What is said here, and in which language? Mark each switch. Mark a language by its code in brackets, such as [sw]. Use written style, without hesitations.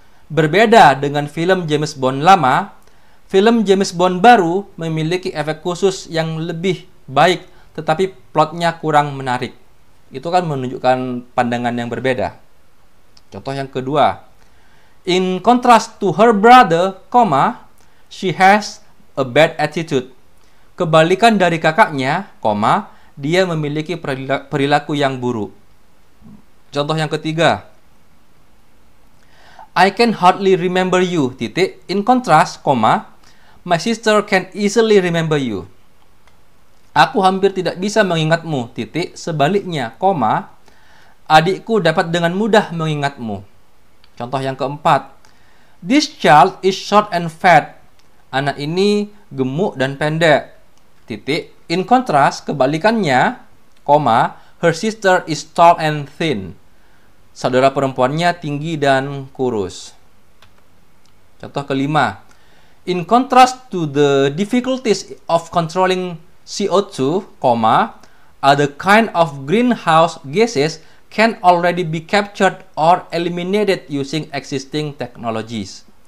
[id] Berbeda dengan film James Bond lama, film James Bond baru memiliki efek khusus yang lebih baik, tetapi plotnya kurang menarik. Itu kan menunjukkan pandangan yang berbeda. Contoh yang kedua. [en] In contrast to her brother, she has a bad attitude. [id] Kebalikan dari kakaknya, dia memiliki perilaku yang buruk. Contoh yang ketiga. [en] I can hardly remember you, In contrast, my sister can easily remember you. [id] Aku hampir tidak bisa mengingatmu, Sebaliknya, adikku dapat dengan mudah mengingatmu. Contoh yang keempat. [en] This child is short and fat. [id] Anak ini gemuk dan pendek, [en] In contrast, [id] kebalikannya, [en] her sister is tall and thin. [id] Saudara perempuannya tinggi dan kurus. Contoh kelima. [en] In contrast to the difficulties of controlling CO2, other kind of greenhouse gases can already be captured or eliminated using existing technologies.